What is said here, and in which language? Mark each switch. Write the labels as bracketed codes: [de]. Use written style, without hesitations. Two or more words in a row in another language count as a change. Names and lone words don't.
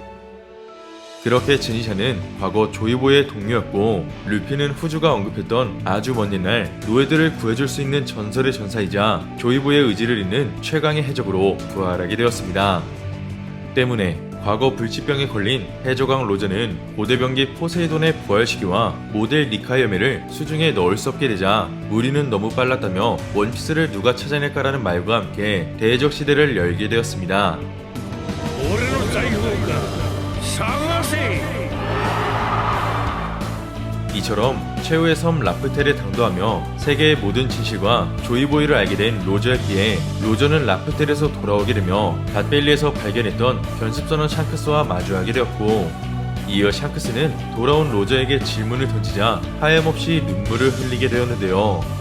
[ko] 그렇게 지니샤는 과거 조이보의 동료였고 루피는 후주가 언급했던 아주 먼 옛날 노예들을 구해줄 수 있는 전설의 전사이자 조이보의 의지를 잇는 최강의 해적으로 부활하게 되었습니다. 때문에 과거 불치병에 걸린 해적왕 로저는 고대병기 포세이돈의 부활 시기와 모델 니카 열매를 수중에 넣을 수 없게 되자 우리는 너무 빨랐다며 원피스를 누가 찾아낼까라는 말과 함께 대해적 시대를 열게 되었습니다. [ja] 俺の財宝か探せ。 [ko] 이처럼 최후의 섬 라프텔에 당도하며 세계의 모든 진실과 조이보이를 알게 된 로저였기에 로저는 라프텔에서 돌아오게 되며 닷벨리에서 발견했던 변습선원 샹크스와 마주하게 되었고 이어 샹크스는 돌아온 로저에게 질문을 던지자 하염없이 눈물을 흘리게 되었는데요.